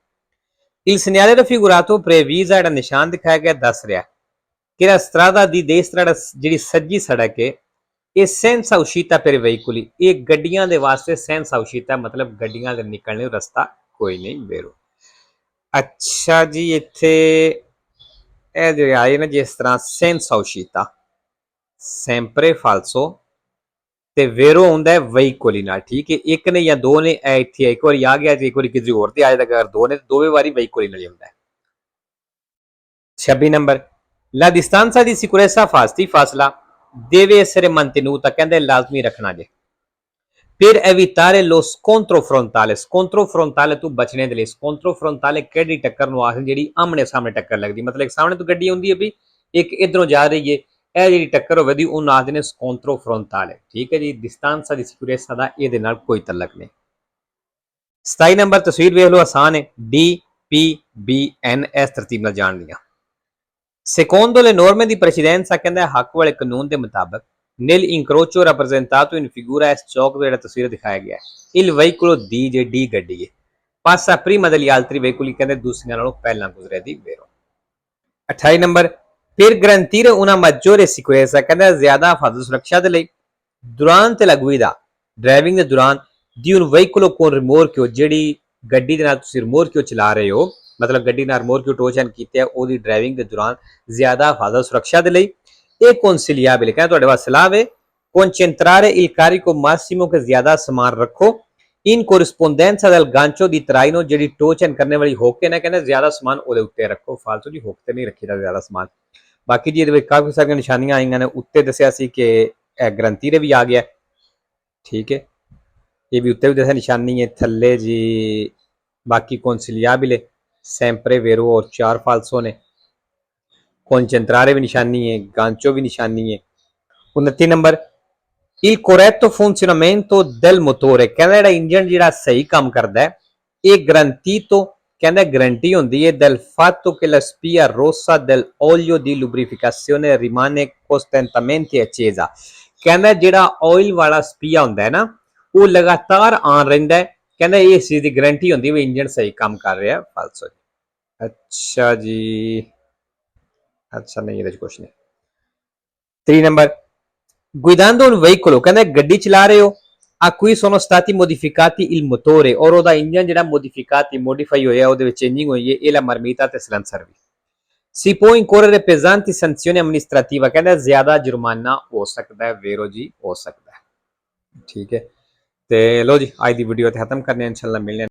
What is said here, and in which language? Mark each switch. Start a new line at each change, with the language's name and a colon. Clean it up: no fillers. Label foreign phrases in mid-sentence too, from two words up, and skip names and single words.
Italian: Il segnale raffigurato previsa
Punjabi: ਜਿਹੜਾ ਨਿਸ਼ਾਨ ਦਿਖਾਇਆ ਗਿਆ ਦੱਸ ਰਿਹਾ ਕਿ
Italian: la strada di destra
Punjabi: ਜਿਹੜੀ ਸੱਜੀ ਸੜਕ ਹੈ ਇਹ
Italian: senza uscita per veicoli,
Punjabi: ਇਹ ਗੱਡੀਆਂ ਦੇ ਵਾਸਤੇ
Italian: senza uscita
Punjabi: ਮਤਲਬ ਗੱਡੀਆਂ ਦੇ ਨਿਕਲਣੇ ਨੂੰ ਰਸਤਾ ਕੋਈ ਨਹੀਂ ਵੀਰੋ। ਅੱਛਾ ਜੀ, ਇੱਥੇ ਇਹ ਜਿਹੜੇ ਆਏ ਨਾ ਜਿਸ ਤਰ੍ਹਾਂ
Italian: senza uscita sempre falso
Punjabi: ਤੇ ਵੇਰੋ ਹੁੰਦਾ ਹੈ veicoli ਨਾਲ, ਠੀਕ ਹੈ, ਇੱਕ ਨੇ ਜਾਂ ਦੋ ਨੇ, ਇਹ ਇੱਥੇ ਇੱਕ ਵਾਰੀ ਆ ਗਿਆ ਤੇ ਇੱਕ ਵਾਰੀ ਕਿਸੇ ਹੋਰ ਤੇ ਆ ਜਾਏਗਾ, ਅਗਰ ਦੋ ਨੇ ਤੇ ਦੋਵੇਂ ਵਾਰੀ veicoli ਨਾਲ ਹੀ ਹੁੰਦਾ ਹੈ। 26 ਨੰਬਰ,
Italian: la distanza di sicurezza ਫਾਸਲਾ deve essere mantenuta
Punjabi: ਕਹਿੰਦੇ ਲਾਜ਼ਮੀ ਰੱਖਣਾ ਜੇ।
Italian: per evitare lo scontro frontale
Punjabi: ਤੋਂ ਬਚਣੇ ਦੇ ਲਈ,
Italian: scontro frontale
Punjabi: ਕਿਹੜੀ ਟੱਕਰ ਨੂੰ ਆਖਦੇ ਜਿਹੜੀ ਆਮਣੇ ਸਾਹਮਣੇ ਟੱਕਰ ਲੱਗਦੀ, ਮਤਲਬ ਇੱਕ ਸਾਹਮਣੇ ਤੋਂ ਗੱਡੀ ਆਉਂਦੀ ਹੈ ਵੀ ਇੱਕ ਇਧਰੋਂ ਜਾ ਰਹੀ ਹੈ, ਇਹ ਜਿਹੜੀ ਟੱਕਰ ਹੋਵੇ ਦੀ ਉਹਨੂੰ ਆਖਦੇ ਨੇ
Italian: scontro frontale,
Punjabi: ਠੀਕ ਹੈ ਜੀ।
Italian: distanza di sicurezza
Punjabi: ਦਾ ਇਹਦੇ ਨਾਲ ਕੋਈ ਤਲਕ ਨਹੀਂ। 27 ਨੰਬਰ, ਤਸਵੀਰ ਵੇਖ ਲਓ, ਆਸਾਨ ਹੈ, DPBN ਇਸ ਤਰਤੀਬ ਨਾਲ ਜਾਣ ਦੀਆਂ।
Italian: secondo le norme di precedenza
Punjabi: ਕਹਿੰਦਾ ਹੱਕ ਵਾਲੇ ਕਾਨੂੰਨ ਦੇ ਮੁਤਾਬਕ
Italian: nel incrocio rappresentato in figura
Punjabi: ਇਸ ਚੌਕ ਜਿਹੜਾ ਤਸਵੀਰ ਦਿਖਾਇਆ ਗਿਆ
Italian: il veicolo D
Punjabi: ਜੇ D ਗੱਡੀ ਹੈ
Italian: passa prima degli altri veicoli
Punjabi: ਕਹਿੰਦੇ ਦੂਸਰਿਆਂ ਨਾਲੋਂ ਪਹਿਲਾਂ ਗੁਜ਼ਰੇ ਦੀ ਵੇਰੋ। 28 ਨੰਬਰ,
Italian: per garantire una maggiore sicurezza
Punjabi: ਕਹਿੰਦਾ ਜ਼ਿਆਦਾ ਹਿਫਾਜ਼ਤ ਸੁਰੱਖਿਆ ਦੇ ਲਈ
Italian: durante la guida
Punjabi: ਡਰਾਈਵਿੰਗ ਦੇ ਦੌਰਾਨ
Italian: di un veicolo con rimorchio
Punjabi: ਜਿਹੜੀ ਗੱਡੀ ਦੇ ਨਾਲ ਤੁਸੀਂ ਰਿਮੋਰਕਿਓ ਚਲਾ ਰਹੇ ਹੋ, ਮਤਲਬ ਗੱਡੀ ਨਾਲ ਰਿਮੋਰਕਿਓ ਟੋਚਨ ਕੀਤੇ ਉਹਦੀ ਡਰਾਈਵਿੰਗ ਦੇ ਦੌਰਾਨ ਜ਼ਿਆਦਾ ਹਿਫਾਜ਼ਤ ਸੁਰੱਖਿਆ ਦੇ ਲਈ ਇਹ consigliabile ਕਹਿੰਦਾ ਤੁਹਾਡੇ ਵਾਸਤੇ ਸਲਾਹ ਹੈ
Italian: concentrare il carico massimo
Punjabi: ਕਿ ਜ਼ਿਆਦਾ ਸਮਾਨ ਰੱਖੋ
Italian: in corrispondenza del gancio di traino
Punjabi: ਜਿਹੜੀ ਟੋਚਨ ਕਰਨੇ ਵਾਲੀ ਹੋਕੇ ਨਾ ਕਹਿੰਦਾ ਜ਼ਿਆਦਾ ਸਮਾਨ ਉਹਦੇ ਉੱਤੇ ਰੱਖੋ, ਫਾਲਤੂ ਦੀ ਹੋਕ ਤੇ ਨਹੀਂ ਰੱਖੀਦਾ ਜ਼ਿਆਦਾ ਸਮਾਨ। ਬਾਕੀ ਜੀ ਇਹਦੇ ਵਿੱਚ ਕਾਫੀ ਸਾਰੀਆਂ ਨਿਸ਼ਾਨੀਆਂ ਆਈਆਂ ਨੇ, ਉੱਤੇ ਦੱਸਿਆ ਸੀ ਕਿ ਇਹ ਗਰੰਟੀ ਦੇ ਵੀ ਆ ਗਿਆ, ਠੀਕ ਹੈ, ਇਹ ਵੀ ਉੱਤੇ ਵੀ ਦੱਸਿਆ ਨਿਸ਼ਾਨੀ ਹੈ, ਥੱਲੇ ਜੀ ਬਾਕੀ
Italian: consigliabile sempre vero
Punjabi: और 4 falso ਨੇ, concentrare ਵੀ ਨਿਸ਼ਾਨੀ ਹੈ, gancio ਵੀ ਨਿਸ਼ਾਨੀ ਹੈ। 29 ਨੰਬਰ,
Italian: il corretto funzionamento del motore
Punjabi: ਕਹਿੰਦਾ ਜਿਹੜਾ ਇੰਜਨ ਜਿਹੜਾ ਸਹੀ ਕੰਮ ਕਰਦਾ ਹੈ ਇਹ ਗਰੰਟੀ ਤੋਂ ਕਹਿੰਦਾ ਗਰੰਟੀ ਹੁੰਦੀ ਹੈ
Italian: del fatto che la spia rossa dell'olio di lubrificazione rimane costantemente accesa
Punjabi: ਕਹਿੰਦਾ ਜਿਹੜਾ ਆਇਲ ਵਾਲਾ ਸਪੀਆ ਹੁੰਦਾ ਹੈ ਨਾ ਉਹ ਲਗਾਤਾਰ ਆਨ ਰਹਿੰਦਾ ਹੈ, ਕਹਿੰਦਾ ਇਹ ਚੀਜ਼ ਦੀ ਗਰੰਟੀ ਹੁੰਦੀ ਹੈ ਵੀ ਇੰਜਨ ਸਹੀ ਕੰਮ ਕਰ ਰਿਹਾ। ਫਾਲਸੋ। ਅੱਛਾ ਜੀ, ਅੱਛਾ ਨਹੀਂ ਇਹਦੇ ਚ ਕੁਛ ਨਹੀਂ। 3 ਨੰਬਰ,
Italian: guidando un veicolo
Punjabi: ਕਹਿੰਦਾ ਗੱਡੀ ਚਲਾ ਰਹੇ ਹੋ
Italian: a cui sono stati modificati il motore
Punjabi: ਔਰ ਉਹਦਾ ਇੰਜਨ ਜਿਹੜਾ ਮੋਡੀਫਾਈ ਹੋਇਆ ਉਹਦੇ ਵਿੱਚ ਚੇਂਜਿੰਗ ਹੋਈ ਹੈ ਇਹ
Italian: la marmita
Punjabi: ਤੇ silencer ਵੀ
Italian: si può incorrere pesanti sanzioni amministrativa
Punjabi: ਕਹਿੰਦਾ ਜ਼ਿਆਦਾ ਜੁਰਮਾਨਾ ਹੋ ਸਕਦਾ ਹੈ ਵੀਰੋ ਜੀ, ਹੋ ਸਕਦਾ ਹੈ, ਠੀਕ ਹੈ। ਤੇ ਲੋ ਜੀ ਅੱਜ ਦੀ ਵੀਡੀਓ ਤੇ ਖਤਮ ਕਰਨੇ, ਇਨਸ਼ਾਅੱਲਾ ਮਿਲਨੇ